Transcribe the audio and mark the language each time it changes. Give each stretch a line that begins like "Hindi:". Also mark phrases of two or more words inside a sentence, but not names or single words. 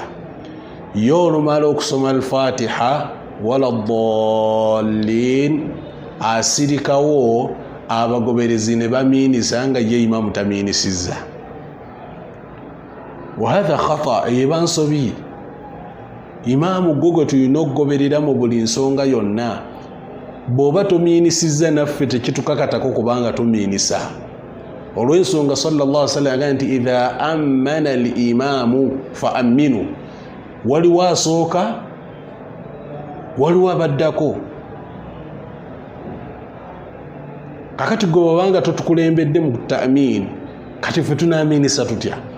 Ganda: Ye olumala okusoma al-Fatiha
Arabic: ولا الضالين
Ganda: asirikawo abagoberezi ne bamiinisa nga ye imaamu tamiinisizza.
Arabic: وهذا خطأ,
Ganda: eba nsobi. Imaamu gwe gwe tulina okugoberera mu buli nsonga yonna. Bw'oba tomiinisizza naffe tekitukakatako kubanga tumiinisa. Olw'ensonga
Arabic: صلى الله عليه وسلم
Ganda: agamba nti
Arabic: إذا أمن الإمام فأمنوا.
Ganda: Waliwo asooka, waliwo abaddako. Kakati gwe bw'obanga totukulembedde mu ta'min, kati ffe tunaamiinisa tutya?